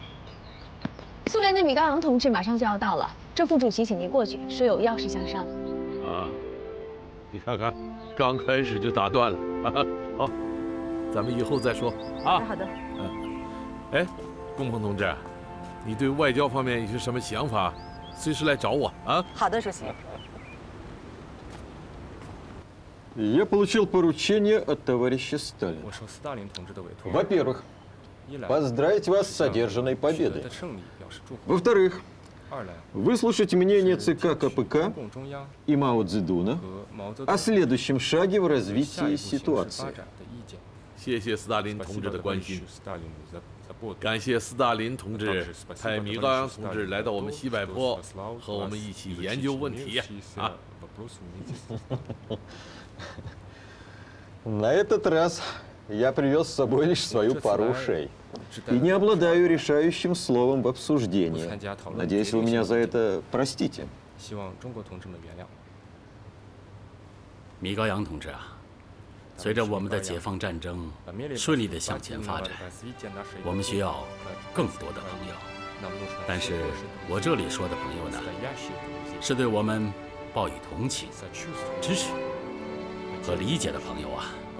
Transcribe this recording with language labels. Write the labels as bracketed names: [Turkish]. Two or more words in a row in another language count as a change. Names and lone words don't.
[Chinese] 苏联的米高扬同志马上就要到了，郑副主席请您过去，说有要事相商。啊，你看看，刚开始就打断了。好，咱们以后再说啊。好的。哎，龚鹏同志，你对外交方面有些什么想法，随时来找我啊。好的，主席。 [Russian] Я получил поручение от товарища Сталина. Во-первых, поздравить вас с одержанной победой. Во-вторых, выслушать мнение ЦК КПК и Мао Цзэдуна о следующем шаге в развитии ситуации. [Chinese] 谢谢斯大林同志的关心，感谢斯大林同志派米高扬同志来到我们西柏坡，和我们一起研究问题啊。 [Russian] На этот раз я привез с собой лишь свою пару ушей и не обладаю решающим словом в обсуждении. Надеюсь, вы меня за это простите. [Chinese] 米高扬同志啊，随着我们的解放战争顺利地向前发展，我们需要更多的朋友。但是我这里说的朋友呢，是对我们抱以同情、支持和理解的朋友啊。